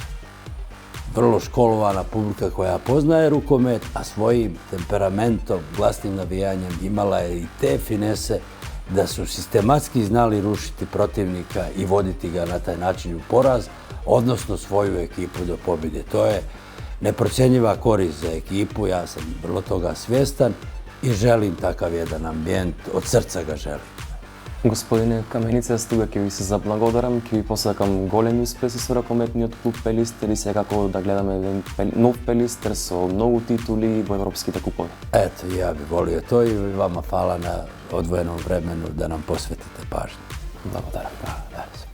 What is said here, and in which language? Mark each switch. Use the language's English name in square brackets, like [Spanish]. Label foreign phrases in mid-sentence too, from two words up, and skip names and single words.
[Serbian] Vrlo školovana publika koja poznaje rukomet, a svojim temperamentom, glasnim navijanjem imala je i te finese da su sistematski znali rušiti protivnika i voditi ga na taj način u poraz, odnosno svoju ekipu do pobjede. To je neprocjenjiva korist za ekipu, ja sam vrlo toga svjestan i želim takav jedan ambijent, od srca ga želim. [Macedonian] Господине Каменица, јас тука ќе ви се заблагодарам, ќе ви посакам големи успеси со ракометниот клуб Пелистер и секако да гледаме еден нов Пелистер со многу титули во европските купови. [Serbian] Eto, ja bih volio to i vama hvala na odvojenom vremenu da nam posvetite pažnju. [Macedonian] Благодарам.